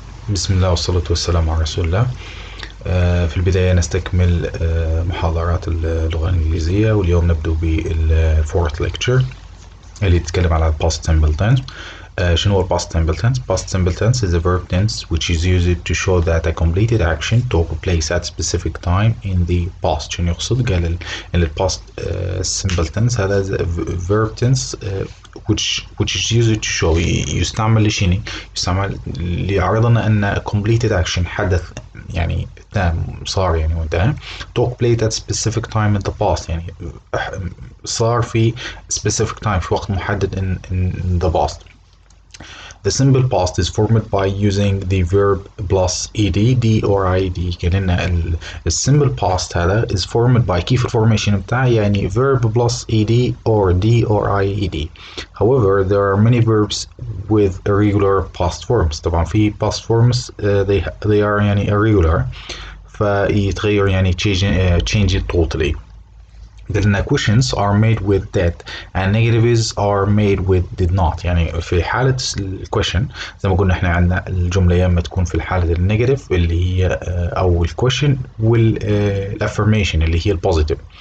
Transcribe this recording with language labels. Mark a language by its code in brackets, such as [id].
[ar] بسم الله والصلاة والسلام على رسول الله. في البداية نستكمل محاضرات اللغة الإنجليزية، واليوم نبدأ بالفورث lecture اللي يتكلم على past simple tense. شنو هو [en] past simple tense؟ Past simple tense is a verb tense which is used to show that a completed action took place at specific time in the past. [ar] شنو يقصد؟ قال ال [en] past simple tense هذا verb tense which is used to show [ar] يستعمل لشنو؟ يستعمل ليعرضنا أن completed [en] action [ar] حدث يعني تام صار يعني وانتهى [en] took place at specific time in the past [ar] يعني صار في [en] specific time [ar] في وقت محدد [en] in the past. The simple past is formed by using the verb plus ed, d or ed. [ar] كأن simple past هذا [en] is formed by [ar] كيف الفورميشن بتاعه يعني [en] verb plus ed or d or ied. However, there are many verbs with irregular past forms. [ar] طبعا في [en] past forms they are [ar] يعني irregular فيتغير يعني [en] change it totally. The questions are made with did and negatives are made with did not. [ar] يعني في حالة الquestion زي ما قلنا احنا عندنا الجملة يا اما تكون في الحالة النيجاتيف اللي هي او الquestion والaffirmation اللي هي البوزيتيف.